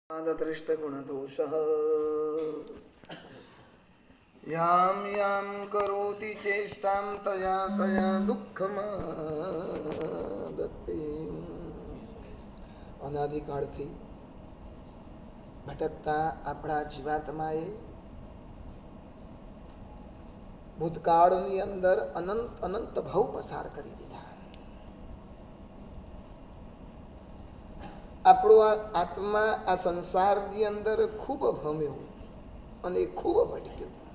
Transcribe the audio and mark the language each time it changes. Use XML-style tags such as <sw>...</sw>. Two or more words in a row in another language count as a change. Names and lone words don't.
<sa>दृष्टगुणदोषः यां यां करोति चेष्टां तया तया दुःखमादत्ते।</sa> <gu>અનાદિકાળથી ભટકતા આપણા જીવાત્માએ ભૂતકાળની અંદર અનંત અનંત ભવ પસાર કરી દીધા. આપણો આત્મા આ સંસારની અંદર ખૂબ ભમ્યો અને ખૂબ ભટક્યો.</gu>